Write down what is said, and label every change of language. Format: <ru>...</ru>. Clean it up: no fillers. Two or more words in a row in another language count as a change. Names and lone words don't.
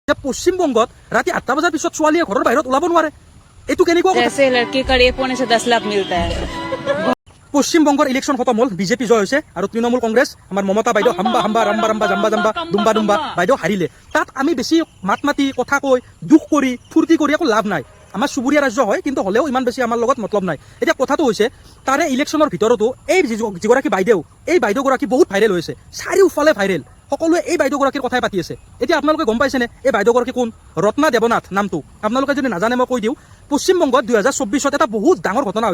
<as>যে পশ্চিমবংগত ৰাতি 8টা বজাৰ পিছত ছোৱালীয়ে ঘৰৰ বাহিৰত ওলাব নোৱাৰে এইটো কেনেকুৱা কথা</as> <hi>जैसे लड़की का रेप होने से 10 लाख मिलता है।</hi> <as>পশ্চিমবংগৰ ইলেকশ্যন খতম হ'ল বিজেপি জয় হৈছে আৰু তৃণমূল কংগ্ৰেছ আমাৰ মমতা বাইদেউ হাম্বা হাম্বা ৰাম্বা ৰাম্বা জাম্বা জাম্বা দুম্বা দুম্বা বাইদেউ হাৰিলে তাত আমি বেছি মাত মাতি কথা কৈ দুখ কৰি ফূৰ্তি কৰি একো লাভ নাই আমাৰ চুবুৰীয়া ৰাজ্য হয় কিন্তু হ'লেও ইমান বেছি আমাৰ লগত মতলব নাই এতিয়া কথাটো হৈছে তাৰে ইলেকশ্যনৰ ভিতৰতো এই যিগৰাকী বাইদেউ এই বাইদেউগৰাকী বহুত ভাইৰেল হৈছে চাৰিওফালে ভাইৰেল সকলোৱে এই বাইদেউগৰাকীৰ কথাই পাতি আছে এতিয়া আপোনালোকে গম পাইছেনে এই বাইদেউগৰাকী কোন ৰত্না দেৱনাথ নামটো আপোনালোকে যদি নাজানে মই কৈ দিওঁ পশ্চিমবংগত 2024 এটা বহুত ডাঙৰ ঘটনা</as>